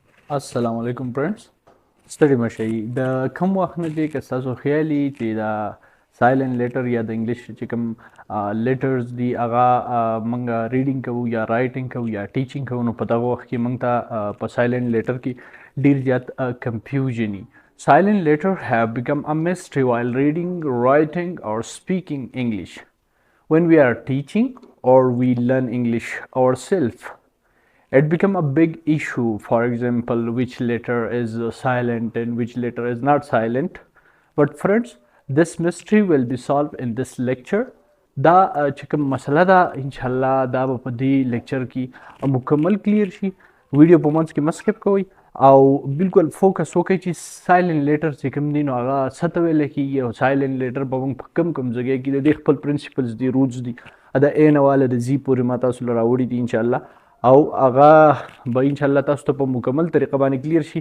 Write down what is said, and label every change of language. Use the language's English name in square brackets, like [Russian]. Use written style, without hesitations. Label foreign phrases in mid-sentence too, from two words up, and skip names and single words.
[Pashto] السلام علیکم فرندز ستړي مشئ د کوم وخت نه دی که ستاسو خیالي چې دا [English] silent letter [Pashto] یا د انګلیش چې کوم لیټرز دي هغه موږ ریډینګ کوو یا رایټینګ کوو یا ټیچینګ کوو نو په دغه وخت کې موږ ته په [English] silent letter [Pashto] کې ډیر زیات کنفیوژن وي. [English] Silent letter have become a mystery while reading, writing or speaking English. When we are teaching or we learn English ourselves, it become a big issue. For example, which letter is silent and which letter is not silent. But friends, this mystery will be solved in this lecture. [Pashto] دا چې کوم مسله ده انشاءالله دا به په دې لیکچر کې مکمل کلیر شي. ویډیو په منځ کې مه سکپ کوئ او بالکل فوکس وکړئ چې [English] silent letter [Pashto] چې کوم دي نو هغه څه ته ویلی کېږي او [English] silent letter [Pashto] به موږ په کوم کوم ځای کې د دې خپل پرنسپلز دي رولز دي د اے نه واله د زی پورې ما تاسو له راوړي دي انشاءالله او هغه به انشاءالله تاسو ته په مکمل طریقه باندې کلیر شي.